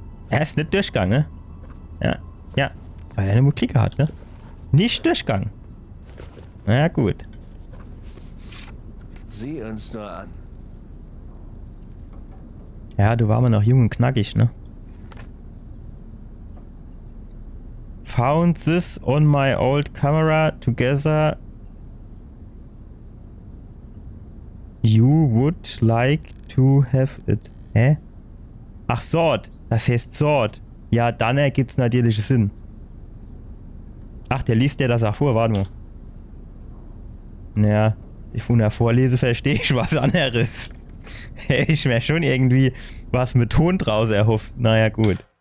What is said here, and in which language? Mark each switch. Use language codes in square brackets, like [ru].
[de] Er ist nicht durchgegangen, ne? Ja, weil er eine Klicker hat, ne? Nicht durchgegangen. Na gut. Sieh uns nur an. Ja, du warst mal noch jung und knackig, ne? [en] Found this on my old camera together. You would like to have it. [de] Hä? Ach, Sword. Das heißt Sword. Ja, dann ergibt es natürlich Sinn. Ach, der liest dir das auch vor. Warte mal. Naja, ich von der Vorlese verstehe ich was anderes. Ich mir schon irgendwie was mit Ton draus erhofft. Naja, gut.